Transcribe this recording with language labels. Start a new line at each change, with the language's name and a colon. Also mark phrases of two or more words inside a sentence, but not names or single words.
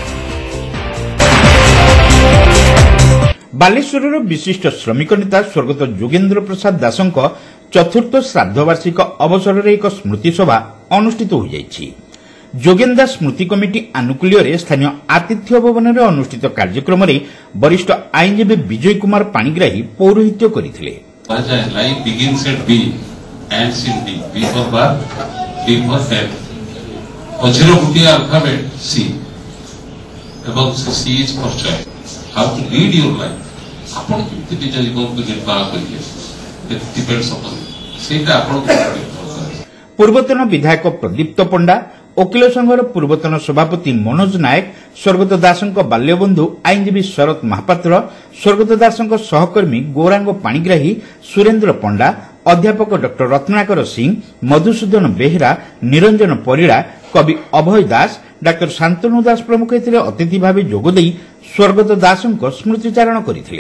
Odia: ବାଲେଶ୍ୱରର ବିଶିଷ୍ଟ ଶ୍ରମିକ ନେତା ସ୍ୱର୍ଗତ ଯୋଗେନ୍ଦ୍ର ପ୍ରସାଦ ଦାସଙ୍କ ଚତୁର୍ଥ ଶ୍ରାଦ୍ଧ ବାର୍ଷିକ ଅବସରରେ ଏକ ସ୍ମୃତି ସଭା ଅନୁଷ୍ଠିତ ହୋଇଯାଇଛି। ଯୋଗେନ୍ଦା ସ୍ମୃତି କମିଟି ଆନୁକୂଲ୍ୟରେ ସ୍ଥାନୀୟ ଆତିଥ୍ୟ ଭବନରେ ଅନୁଷ୍ଠିତ କାର୍ଯ୍ୟକ୍ରମରେ ବରିଷ୍ଠ ଆଇନଜୀବୀ ବିଜୟ କୁମାର ପାଣିଗ୍ରାହୀ ପୌରୋହିତ୍ୟ କରିଥିଲେ।
English: Life begins at B, ends in D. B for birth, B for death.
Odia: ପଛର ଗୋଟିଏ
English: alphabet C, ଏବଂ C is for child. How to lead your life?
Odia: ଆପଣ କେମିତି ନିଜ ଜୀବନକୁ ନିର୍ବାହ କରିବେ?
English: It depends upon you.
Odia: ସେଇଟା ଆପଣଙ୍କୁ ପୂର୍ବତନ ବିଧାୟକ ପ୍ରଦୀପ୍ତ ପଣ୍ଡା, ଓକିଲ ସଂଘର ପୂର୍ବତନ ସଭାପତି ମନୋଜ ନାୟକ, ସ୍ୱର୍ଗତ ଦାସଙ୍କ ବାଲ୍ୟବନ୍ଧୁ ଆଇନଜୀବୀ ଶରତ ମହାପାତ୍ର, ସ୍ୱର୍ଗତ ଦାସଙ୍କ ସହକର୍ମୀ ଗୌରାଙ୍ଗ ପାଣିଗ୍ରାହୀ, ସୁରେନ୍ଦ୍ର ପଣ୍ଡା, ଅଧ୍ୟାପକ ଡକ୍ଟର ରତ୍ନାକର ସିଂ, ମଧୁସୂଦନ ବେହେରା, ନିରଞ୍ଜନ ପରିଡ଼ା, କବି ଅଭୟ ଦାସ, ଡାକ୍ତର ଶାନ୍ତନୁ ଦାସ ପ୍ରମୁଖ ଏଥିରେ ଅତିଥି ଭାବେ ଯୋଗଦେଇ ସ୍ୱର୍ଗତ ଦାସଙ୍କ ସ୍ମୃତିଚାରଣ କରିଥିଲେ।